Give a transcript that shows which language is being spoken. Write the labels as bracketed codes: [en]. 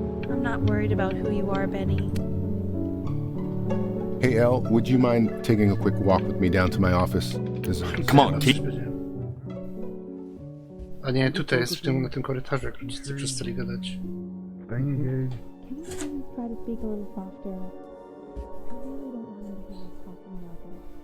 [en] I'm not worried about who you are, Benny. Hey, Elle, would you mind taking a quick walk with me down to my office? Come on, kid. [pl] A nie, tutaj jest na tym korytarzu, jak rodzice przestali gadać. [en] Stay engaged. Try to speak a little softer. I really don't want him to hear us talking about this.